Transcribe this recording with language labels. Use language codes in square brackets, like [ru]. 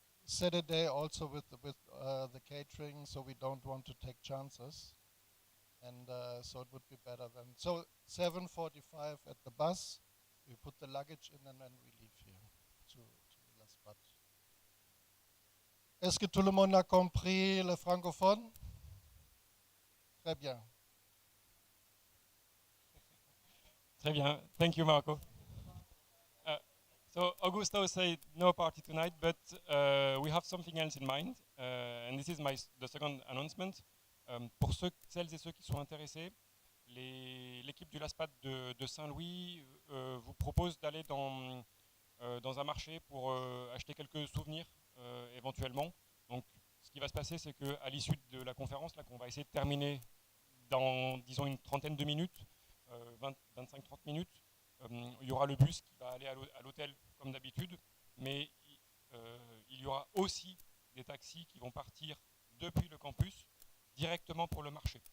[en] Saturday also with the catering, so we don't want to take chances, and so it would be better than 7:45 at the bus. We put the luggage in and then we leave here to La Spot. [fr] Est-ce que tout le monde a compris le francophone? Très bien. Très bien. [en] Thank you, Marco. So Augusto said no party tonight, but we have something else in mind, and this is the second announcement. [fr] Pour celles et ceux qui sont intéressés, l'équipe du LASPAT de Saint-Louis vous propose d'aller dans un marché pour acheter quelques souvenirs éventuellement. Donc ce qui va se passer, c'est qu'à l'issue de la conférence, là, qu'on va essayer de terminer dans, disons, une trentaine de minutes, 25-30 minutes, il y aura le bus qui va aller à l'hôtel comme d'habitude, mais il y aura aussi des taxis qui vont partir depuis le campus directement pour le marché.